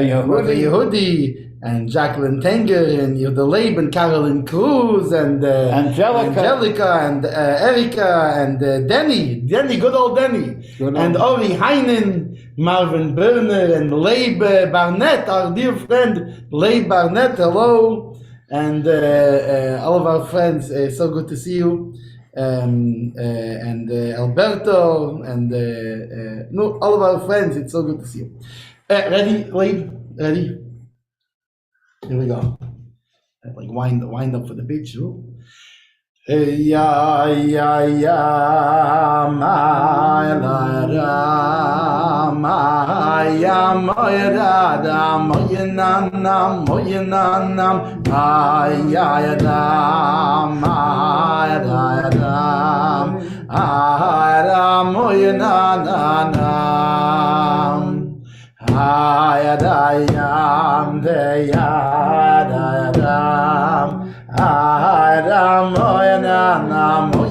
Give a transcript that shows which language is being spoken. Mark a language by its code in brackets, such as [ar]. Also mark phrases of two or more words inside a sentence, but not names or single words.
[en] Yehudi and Jacqueline Tenger and Yudaleib and Carolyn Cruz and Angelica and Erika and Denny, good old Denny, and Ori Heinen, Marvin Berner and Leib Barnett, our dear friend Leib Barnett, hello, and all of our friends, so good to see you, and Alberto, and all of our friends, it's so good to see you. Ready, Leib? Ready? Here we go. Like wind up for the beach. Ya ma la ra ma ya ma ra da ma na ya da ma ra ra mo ya da yam de ya da dam Adam moyana